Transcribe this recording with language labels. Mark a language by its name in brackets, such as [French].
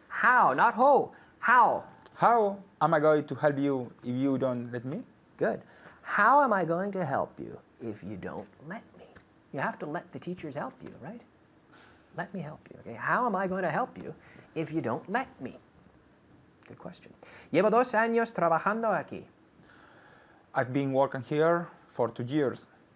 [English] How, not ho. How. How am I going to help you if you don't let me? Good. How am I going to help you if you don't let me? You have to let the teachers help you, right? Let me help you, okay? How am I going to help you if you don't let me? Good question. [Spanish] Llevo 2 años trabajando aquí. [English] I've been working here for 2 years.